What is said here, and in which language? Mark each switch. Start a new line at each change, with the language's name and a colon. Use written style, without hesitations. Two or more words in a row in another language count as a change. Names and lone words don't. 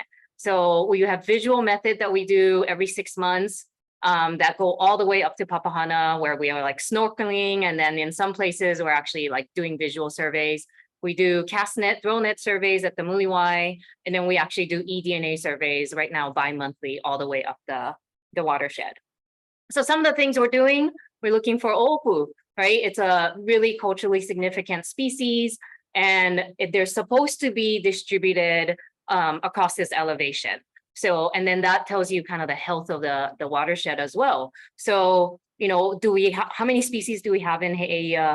English: So we have visual method that we do every 6 months that go all the way up to Papahana, where we are like snorkeling. And then in some places we're actually like doing visual surveys. We do cast net, throw net surveys at the Muliwai, and then we actually do eDNA surveys right now bi-monthly all the way up the watershed. So some of the things we're doing, we're looking for oʻopu, right? It's a really culturally significant species, and they're supposed to be distributed across this elevation. So, and then that tells you kind of the health of the watershed as well. So, how many species do we have in Heʻeia?